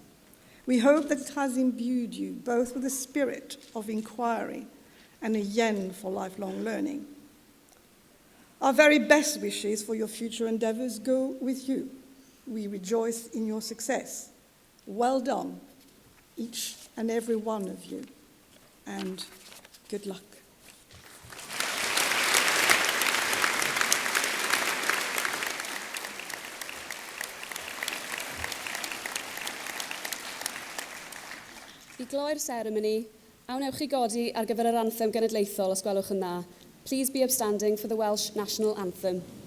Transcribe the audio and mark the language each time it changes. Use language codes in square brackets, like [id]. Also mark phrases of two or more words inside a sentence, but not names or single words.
[en] We hope that it has imbued you both with a spirit of inquiry and a yen for lifelong learning. Our very best wishes for your future endeavours go with you. We rejoice in your success. Well done, each and every one of you, and good luck. [cy] I gloi'r seremoni, awnewch i godi ar gyfer yr anthem genedlaethol os gwelwch yn dda. [en] Please be upstanding for the Welsh National Anthem.